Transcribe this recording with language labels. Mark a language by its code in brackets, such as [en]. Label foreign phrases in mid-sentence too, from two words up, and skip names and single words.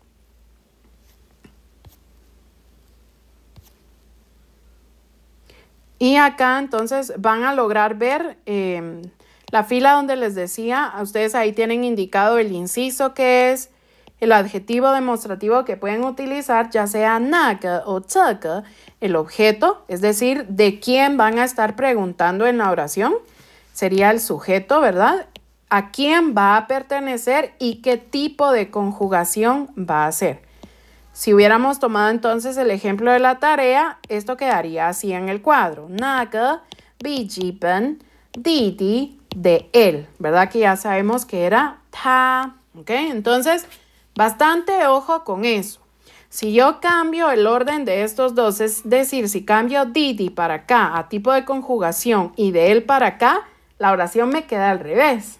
[es] Y acá entonces van a lograr ver la fila donde les decía, ustedes ahí tienen indicado el inciso que es el adjetivo demostrativo que pueden utilizar, ya sea 那个 o 这个, el objeto, es decir, de quién van a estar preguntando en la oración, sería el sujeto, ¿verdad? A quién va a pertenecer y qué tipo de conjugación va a ser. Si hubiéramos tomado entonces el ejemplo de la tarea, esto quedaría así en el cuadro. [zh] 那个笔记本弟弟 [es] de él, ¿verdad? Que ya sabemos que era 他, ¿ok? Entonces, bastante ojo con eso. Si yo cambio el orden de estos dos, es decir, si cambio Didi para acá a tipo de conjugación y de él para acá, la oración me queda al revés.